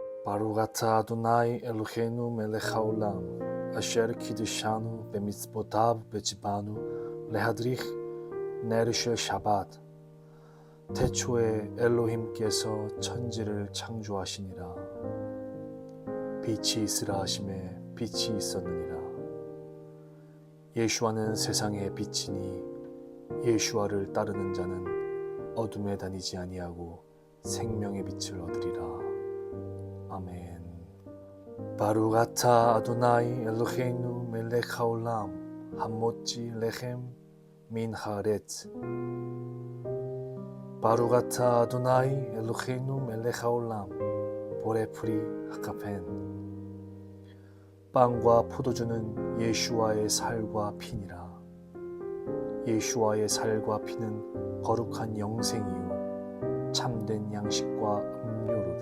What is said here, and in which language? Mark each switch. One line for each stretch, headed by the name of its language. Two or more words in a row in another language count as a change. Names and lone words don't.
Hebrew: ברוך אתה אדוני אלוהינו מלך העולם, אשר קידשנו במצוותיו וציוונו להדריך ner של שבת.
Korean: 태초에 엘로힘께서 천지를 창조하시니라. 빛이 있으라 하심에 빛이 있었느니라. 예수와는 세상의 빛이니 예수와를 따르는 자는 어둠에 다니지 아니하고 생명의 빛을 얻으리라. 아멘.
Hebrew: ברוך אתה אדוני אלוהינו מלך העולם המוציא לחם מן הארץ. ברוך אתה אדוני אלוהינו מלך העולם בורא פרי הגפן.
Korean: 빵과 포도주는 예수와의 살과 피니라. 예수와의 살과 피는 거룩한 영생이요 참된 양식과 음료로다.